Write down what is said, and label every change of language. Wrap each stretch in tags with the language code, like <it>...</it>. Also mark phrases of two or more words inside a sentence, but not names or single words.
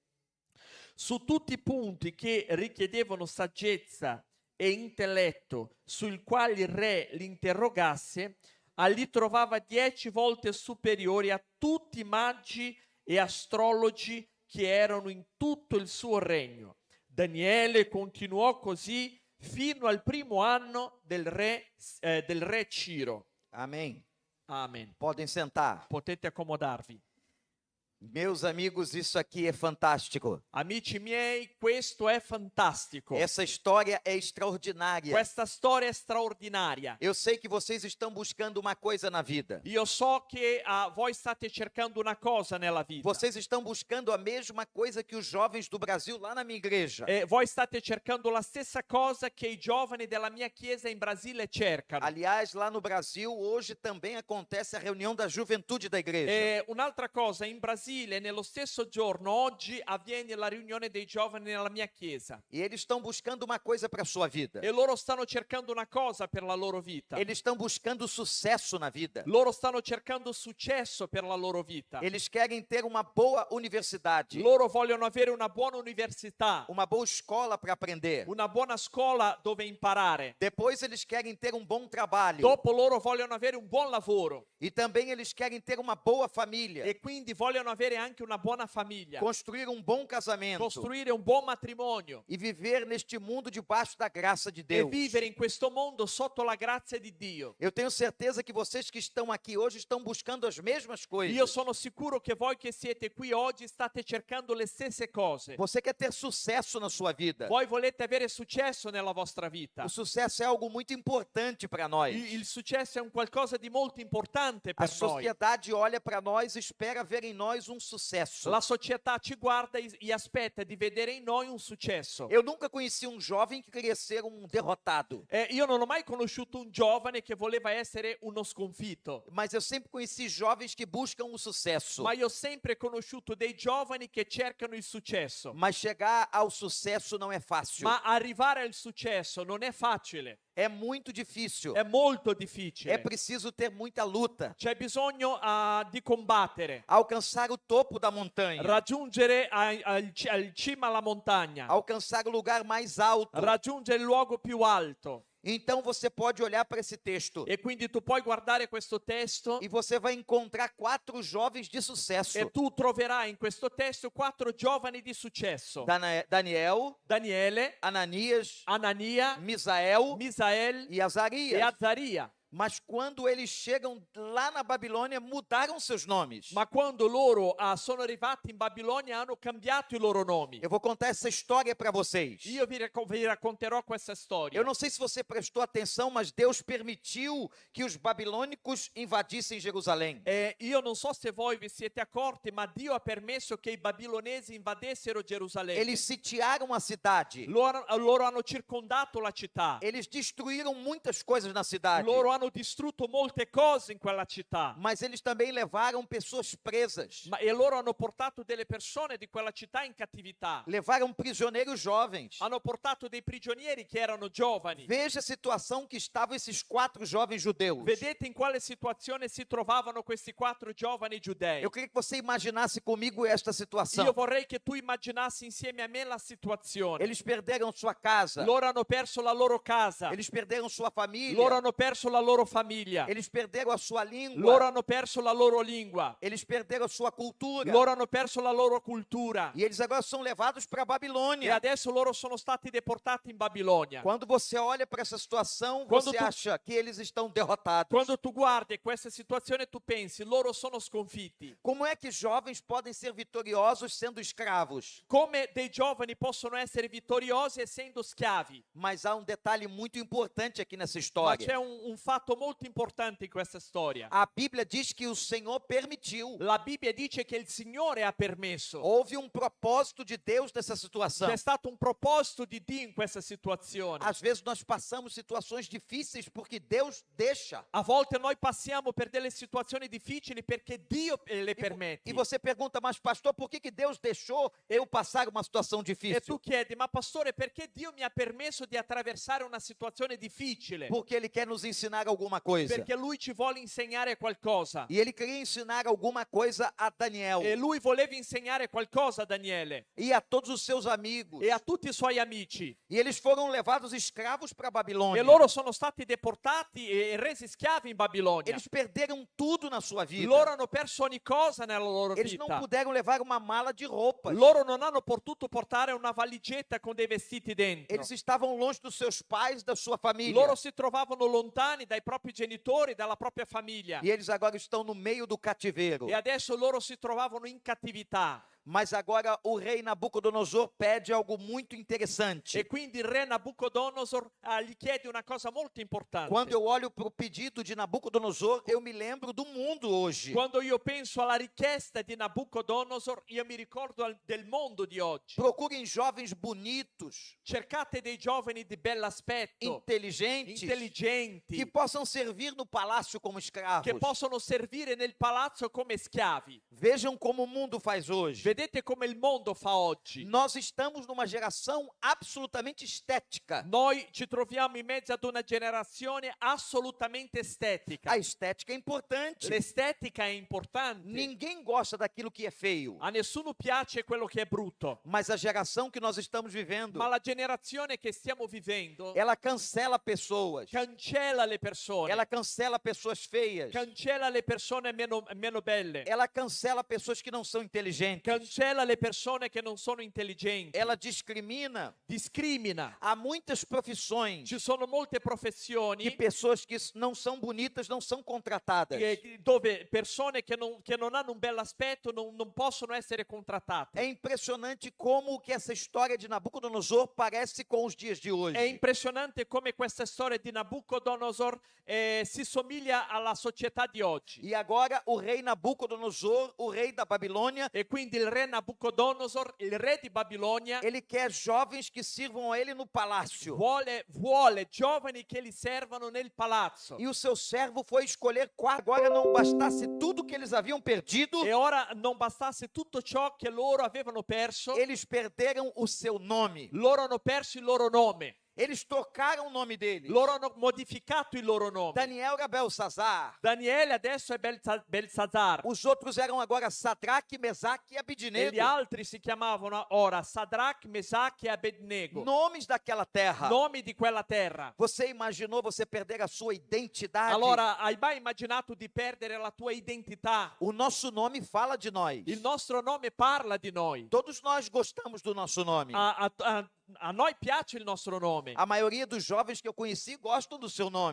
<it>Su tutti i punti che richiedevano saggezza e intelletto, sui quali il re li interrogasse, li trovava 10 volte superiori a tutti i maggi e astrologi che erano in tutto il suo regno. Daniele continuò così fino al primo anno del re Ciro.</it> <pt>Amém.</pt> <it>Amen.</it> <pt>Podem sentar.</pt> <it>Potete accomodarvi.</it> <pt>Meus amigos, isso aqui é fantástico.</pt> <it>Amici miei, questo è fantastico.</it> <pt>Essa história é extraordinária.</pt> <it>Questa storia è straordinaria.</it> <pt>Eu sei que vocês estão buscando uma coisa na vida.</pt> <it>Io so che voi state cercando una cosa nella vita.</it> <pt>Vocês estão buscando a mesma coisa que os jovens do Brasil lá na minha igreja.</pt> <it>Voi state cercando la stessa cosa che i giovani della mia chiesa in Brasile cercano.</it> <pt>Aliás, lá no Brasil, hoje também acontece a reunião da juventude da igreja.</pt> <it>Un'altra cosa, in Brasile, nello stesso giorno, oggi, avviene la riunione dei giovani nella mia chiesa.</it> <pt>E eles estão buscando uma coisa para a sua vida.</pt> <it>E loro stanno cercando una cosa per la loro vita.</it> <pt>Eles estão buscando sucesso na vida.</pt> <it>Loro stanno cercando successo per la loro vita.</it> <pt>Eles querem ter uma boa universidade.</pt> <it>Loro vogliono avere una buona università.</it> <pt>Uma boa escola para aprender.</pt> <it>Una buona scuola dove imparare.</it> <pt>Depois eles querem ter um bom trabalho.</pt> <it>Dopo loro vogliono avere un buon lavoro.</it> <pt>E também eles querem ter uma boa família.</pt> <it>E quindi vogliono avere anche una buona famiglia.</it> <pt>Construir um bom casamento.</pt> <it>Costruire un buon matrimonio.</it> <pt>E viver neste mundo debaixo da graça de</pt> <it>E</it> <pt>Deus.</pt> <it>vivere in questo mondo sotto la grazia di Dio.</it> <pt>Eu tenho certeza que vocês que estão aqui hoje estão buscando as mesmas coisas.</pt> <it>Io sono sicuro che voi che siete qui oggi state cercando le stesse cose.</it> <pt>Você quer ter sucesso na sua vida.</pt> <it>Voi volete avere successo nella vostra vita.</it> <pt>O sucesso é algo muito importante para nós.</pt> <it>Il successo è un qualcosa di molto importante</it> <pt>A</pt> <it>per noi.</it> <pt>sociedade olha para nós e espera ver em nós um sucesso.</pt> <it>La società ci guarda e aspetta di vedere in noi un successo.</it> <pt>Eu nunca conheci um jovem que queria ser um derrotado.</pt> <it>Io non ho mai conosciuto un giovane che voleva essere uno sconfitto.</it> <pt>Mas eu sempre conheci jovens que buscam o sucesso.</pt> <it>Ma io ho sempre conosciuto dei giovani che cercano il successo.</it> <pt>Mas chegar ao sucesso não é fácil.</pt> <it>Ma arrivare al successo non è facile.</it> <pt>É muito difícil.</pt> <it>È molto difficile.</it> <pt>É preciso ter muita luta.</pt> <it>C'è bisogno di combattere.</it> <pt>Alcançar o topo da montanha.</pt> <it>Raggiungere al cima alla montagna.</it> <pt>Alcançar o lugar mais alto.</pt> <it>Raggiungere il luogo più alto.</it> <pt>Então você pode olhar para esse texto.</pt> <it>E quindi tu puoi guardare questo testo</it> <pt>E você vai encontrar 4 jovens de sucesso.</pt> <it>e tu troverai in questo testo 4 giovani di successo.</it> <pt>Daniel,</pt> <it>Daniele,</it> <pt>Ananias,</pt> <it>Anania,</it> <pt>Misael</pt> <it>Misael</it> <pt>e Azarias.</pt> <it>e Azzaria.</it> <pt>Mas quando eles chegam lá na Babilônia, mudaram seus nomes.</pt> <it>Ma quando loro sono arrivati in Babilonia hanno cambiato i loro nomi.</it> <pt>Eu vou contar essa história para vocês.</pt> <it>Io vi racconterò questa storia.</it> <pt>Eu não sei se você prestou atenção, mas Deus permitiu que os babilônicos invadissem Jerusalém.</pt> <it>Io non so se voi vi siete accorti, ma Dio ha permesso che i babilonesi invadessero Gerusalemme.</it> <pt>Eles sitiaram a cidade.</pt> <it>Loro hanno circondato la città.</it> <pt>Eles destruíram muitas coisas na cidade.</pt> <it>Loro hanno distrutto molte cose in quella città.</it> <pt>Mas eles também levaram pessoas presas.</pt> <it>E loro hanno portato delle persone di quella città in cattività.</it> <pt>Levaram prisioneiros jovens.</pt> <it>Hanno portato dei prigionieri che erano giovani.</it> <pt>Veja a situação que estavam esses 4 jovens judeus.</pt> <it>Vedete in quale situazione si trovavano questi 4 giovani giudei.</it> <pt>Eu queria que você imaginasse comigo esta situação.</pt> <it>Io vorrei che tu immaginassi insieme a me la situazione.</it> <pt>Eles perderam sua casa.</pt> <it>Loro hanno perso la loro casa.</it> <pt>Eles perderam sua família.</pt> <it>Loro hanno perso la loro loro famiglia.</it> <pt>Eles perderam a sua língua.</pt> <it>Loro hanno perso la loro lingua.</it> <pt>Eles perderam a sua cultura.</pt> <it>Loro hanno perso la loro cultura.</it> <pt>E eles agora são levados para a</pt> <it>E</it> <pt>Babilônia.</pt> <it>adesso loro sono stati deportati in Babilonia.</it> <pt>Quando você olha para essa situação, Quando você</pt> <it>tu-</it> <pt>acha que eles estão derrotados.</pt> <it>Quando tu guardi questa situazione tu pensi, loro sono sconfitti.</it> <pt>Como é que jovens podem ser vitoriosos sendo escravos?</pt> <it>Come dei giovani possono essere vittoriosi essendo schiavi?</it> <pt>Mas há um detalhe muito importante aqui nessa</pt> <it>Ma</it> <pt>história.</pt> <it>c'è un fatto molto importante in questa storia.</it> <pt>A Bíblia diz que o Senhor permitiu.</pt> <it>La Bibbia dice che il Signore ha permesso.</it> <pt>Houve um propósito de Deus nessa situação.</pt> <it>C'è stato un proposito di Dio in questa situazione.</it> <pt>Às vezes nós passamos situações difíceis porque Deus deixa.</pt> <it>A volte noi passiamo per delle situazioni difficili perché Dio le permette.</it> <pt>E você pergunta, mas pastor, por que Deus deixou eu passar uma situação</pt> <it>E</it> <pt>difícil?</pt> <it>tu chiedi, ma pastore, perché Dio mi ha permesso di attraversare una situazione difficile?</it> <pt>Porque Ele quer nos ensinar alguma coisa.</pt> <it>Perché Lui ci vuole insegnare qualcosa.</it> <pt>E Ele queria ensinar alguma coisa a Daniel</pt> <it>E Lui voleva insegnare qualcosa a Daniele</it> <pt>e a todos os seus amigos.</pt> <it>e a tutti i suoi amici.</it> <pt>E eles foram levados escravos para a Babilônia.</pt> <it>E loro sono stati deportati e resi schiavi in Babilonia.</it> <pt>Eles perderam tudo na sua vida.</pt> <it>Loro hanno perso ogni cosa nella loro</it> <pt>Eles não</pt> <it>vita.</it> <pt>puderam levar uma mala de roupas.</pt> <it>Loro non hanno potuto portare una valigetta con dei vestiti dentro.</it> <pt>Eles estavam longe dos seus pais, da sua família.</pt> <it>Loro si trovavano lontani dai propri genitori, dalla propria famiglia.</it> <pt>E eles agora estão no meio do cativeiro.</pt> <it>E adesso loro si trovavano in cattività.</it> <pt>Mas agora o rei Nabucodonosor pede algo muito interessante.</pt> <it>E quindi il re Nabucodonosor gli chiede una cosa molto importante.</it> <pt>Quando eu olho para o pedido de Nabucodonosor, eu me lembro do mundo hoje.</pt> <it>Quando io penso alla richiesta di Nabucodonosor, io mi ricordo del mondo di oggi.</it> <pt>Procurem jovens bonitos,</pt> <it>Cercate dei giovani di bell'aspetto,</it> <pt>inteligentes,</pt> <it>intelligenti,</it> <pt>que possam servir no palácio como escravos.</pt> <it>che possono servire nel palazzo come schiavi.</it> <pt>Vejam como o mundo faz hoje.</pt> <it>Vedete come il mondo fa oggi.</it> <pt>Nós estamos numa geração absolutamente estética.</pt> <it>Noi ci troviamo in mezzo ad una generazione assolutamente estetica.</it> <pt>A estética é importante.</pt> <it>L'estetica è importante.</it> <pt>Ninguém gosta daquilo que é feio.</pt> <it>A nessuno piace quello che è brutto.</it> <pt>Mas a geração que nós estamos vivendo,</pt> <it>Ma la generazione che stiamo vivendo</it> <pt>ela cancela pessoas.</pt> <it>cancella le persone.</it> <pt>Ela cancela pessoas feias.</pt> <it>Cancella le persone meno belle.</it> <pt>Ela cancela pessoas que não são inteligentes.</pt> <it>Cancella le persone che non sono intelligenti.</it> <pt>Ela discrimina.</pt> <it>Discrimina.</it> <pt>Há muitas profissões</pt> <it>Ci sono molte</it> <pt>que</pt> <it>professioni</it> <pt>pessoas que não são bonitas não são contratadas.</pt> <it>dove persone che non hanno un bel aspetto non possono essere contrattate.</it> <pt>É impressionante como que essa história de Nabucodonosor parece com os dias de hoje.</pt> <it>È impressionante come questa storia di Nabucodonosor si somiglia alla società di oggi.</it> <pt>E agora o rei Nabucodonosor, o rei da Babilônia,</pt> <it>E quindi il re Nabucodonosor, il re di Babilonia,</it> <pt>ele quer jovens que sirvam a ele no palácio.</pt> <it>vuole giovani che li servano nel palazzo.</it> <pt>E o seu servo foi escolher quatro. Agora não bastasse tudo que eles haviam perdido,</pt> <it>E ora non bastasse tutto ciò che loro avevano perso,</it> <pt>eles perderam o seu nome.</pt> <it>loro hanno perso il loro nome.</it> <pt>Eles trocaram o nome deles.</pt> <it>Loro hanno modificato il loro nome.</it> <pt>Daniel era Belsazar.</pt> <it>Daniele adesso è Belsazar.</it> <pt>Os outros eram agora Sadraque, Mesaque e</pt> <it>E</it> <pt>Abidnego.</pt> <it>gli altri si chiamavano ora Sadrach, Mesach e Abednego.</it> <pt>Nomes daquela terra.</pt> <it>Nomi di quella terra.</it> <pt>Você imaginou você perder a sua identidade?</pt> <it>Allora, hai mai immaginato di perdere la tua identità?</it> <pt>O nosso nome fala de nós.</pt> <it>Il nostro nome parla di noi.</it> <pt>Todos nós gostamos do nosso nome.</pt> <it>A noi piace il nostro nome.</it> <pt>A maioria dos jovens que eu conheci gostam do seu nome.</pt>